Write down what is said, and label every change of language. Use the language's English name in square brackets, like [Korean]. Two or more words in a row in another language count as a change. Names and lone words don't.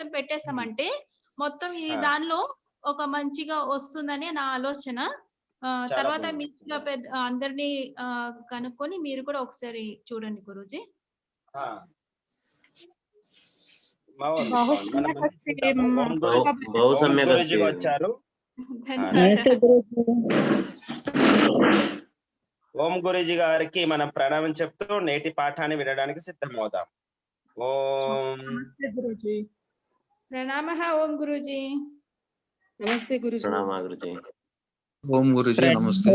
[Telugu] హ్మ్. పెట్టేసామంటే, మొత్తం ఈ ఆ! దానిలో ఒక మంచిగా వస్తుందని నా ఆలోచన. చాలా తర్వాత బాగుంది. మీలో అందరిని కనుక్కొని మీరు కూడా ఒకసారి చూడండి గురూజీ. ఆ! బాగుంది. [Hindi] बहुत [Telugu] బాగుంది. మనం [Hindi] सुंदर से [Telugu] చూద్దాము. [Sanskrit] बहु [Telugu] ఓం [Sanskrit] सम्यक् [Telugu] గురూజీ [Sanskrit] अस्ति। [Telugu] వచ్చారు. [Hindi] नमस्ते गुरुजी। [Telugu] ఓం గురూజీ గారికి మనం ప్రణామం చెప్తూ నేటి పాఠాన్ని వినడానికి సిద్ధమవుదాం. ఓం [Hindi] नमस्ते गुरुजी। [Telugu] ప్రణామః ఓం గురూజీ. [Hindi] नमस्ते गुरुजी। प्रणाम गुरुजी। ओम गुरुजी नमस्ते।